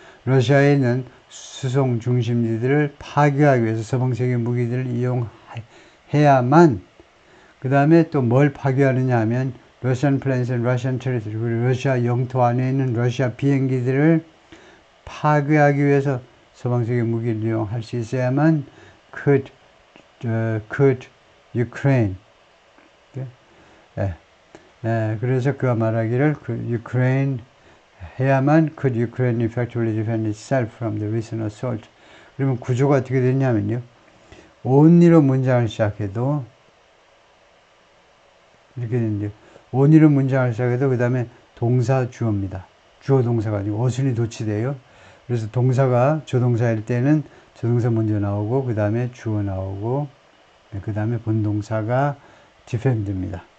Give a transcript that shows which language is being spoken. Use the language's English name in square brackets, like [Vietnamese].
[Korean] 러시아에 있는 수송 중심지들을 파괴하기 위해서 서방세계 무기들을 이용해야만 그 다음에 또 뭘 파괴하느냐 하면 [English] Russian planes and Russian territory, [Korean] 러시아 영토 안에 있는 러시아 비행기들을 파괴하기 위해서 서방세계 무기를 이용할 수 있어야만 [English] could Ukraine. [Korean] 그래서 그가 말하기를 [English] Ukraine [Korean] 해야만 [English] could Ukraine effectively defend itself from the recent assault. [Korean] 그러면 구조가 어떻게 되냐면요. only로 문장을 시작해도 이렇게 되는데요. only로 문장을 시작해도 그 다음에 동사 주어입니다. 주어 동사가 아니고 어순이 도치돼요. 그래서 동사가 조동사일 때는 조동사 먼저 나오고 그 다음에 주어 나오고 그 다음에 본동사가 defend입니다.